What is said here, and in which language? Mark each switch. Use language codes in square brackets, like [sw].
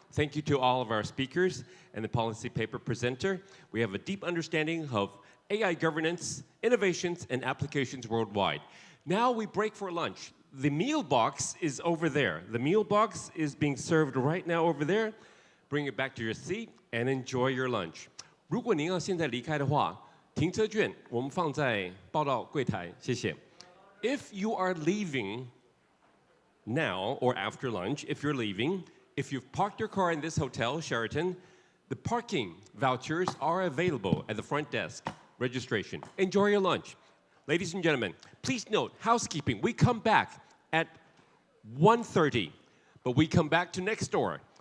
[en] Thank you to all of our speakers and the policy paper presenter. We have a deep understanding of AI governance, innovations, and applications worldwide. Now we break for lunch. The meal box is over there. The meal box is being served right now over there. Bring it back to your seat and enjoy your lunch. [zh] 如果您要现在离开的话，停车券我们放在报到柜台，谢谢。 [en] If you are leaving now or after lunch, if you're leaving, if you've parked your car in this hotel, Sheraton, the parking vouchers are available at the front desk. Registration. Enjoy your lunch. Ladies and gentlemen, please note, housekeeping, we come back at 1:30, but we come back to next door.